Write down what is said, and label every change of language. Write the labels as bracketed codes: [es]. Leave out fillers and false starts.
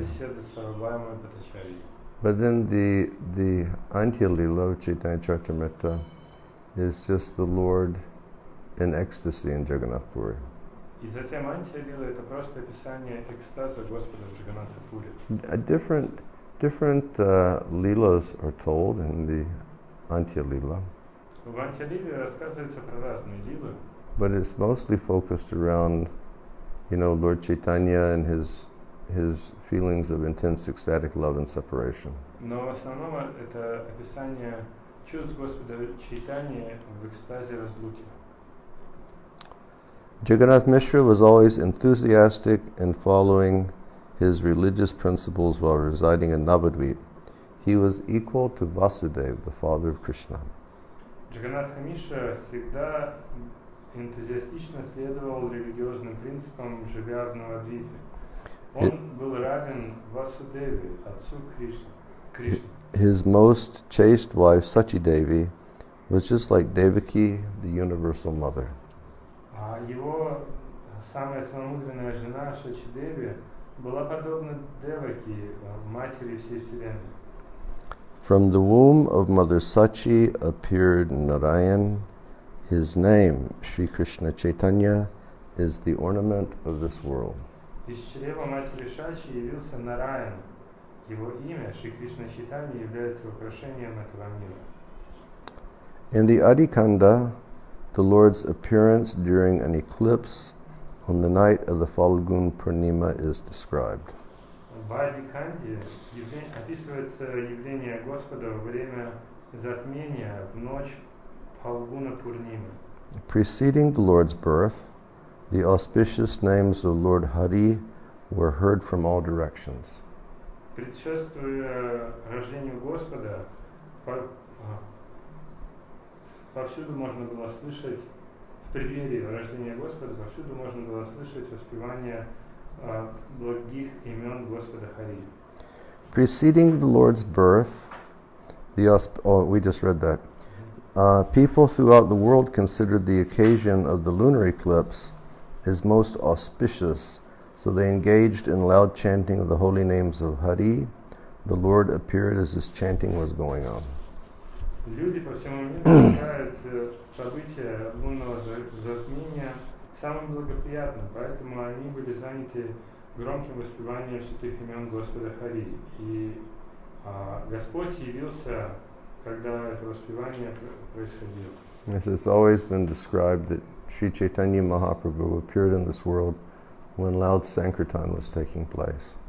[ru] Беседы с Сарвабхаумой Бхаттачарьей. [en] But then the Antya Lila of Chaitanya Charitamrita is just the Lord in ecstasy in Jagannath Puri. [ru] И затем Антья Лила — это просто описание экстаза Господа в Джаганнатхапуре. [en] Different leelas are told in the Antya Lila, [ru] В Антья Лиле рассказывается про разные лилы, [en] but it's mostly focused around, Lord Chaitanya and his feelings of intense ecstatic love and separation. [ru] но в основном это описание чувств Господа Чайтаньи в экстазе разлуки. [en] Jagannath Mishra was always enthusiastic in following his religious principles while residing in Navadvip. He was equal to Vasudeva, the father of Krishna. [ru] Джаганнатха Мишра всегда энтузиастично следовал религиозным принципам, живя в Навадвипе. Он был равен Васудеве, отцу Кришны. [en] His most chaste wife, Sachi Devi, was just like Devaki, the universal mother. [ru] А его самая целомудренная жена Шачидеви была подобна Деваки, матери всей вселенной. [en] From the womb of Mother Sachi appeared Narayan. His name, Sri Krishna Chaitanya, is the ornament of this world. [ru] Из чрева матери Шачи явился Нараян. Его имя, Шри Кришна Чайтанья, является украшением этого мира. [en] In the Adikanda, the Lord's appearance during an eclipse on the night of the Falgun Purnima is described. [ru] В Адиканде описывается явление Господа во время затмения в ночь Фалгуна Пурнимы. [en] Preceding the Lord's birth, the auspicious names of Lord Hari were heard from all directions. [ru] Предшествуя рождению Господа, повсюду можно было слышать, в преддверии рождения Господа, повсюду можно было слышать воспевание благих имен Господа Хари. [en] Preceding the Lord's birth, we just read that. People throughout the world considered the occasion of the lunar eclipse as most auspicious, so they engaged in loud chanting of the holy names of Hari. The Lord appeared as this chanting was going on. [ru] Люди по всему миру считают события лунного затмения самым благоприятным, поэтому они были заняты громким воспеванием святых имен Господа Хари. И Господь явился, когда это воспевание происходило. [en] Yes, it's always been described that Sri Chaitanya Mahaprabhu appeared in this world when loud Sankirtan was taking place.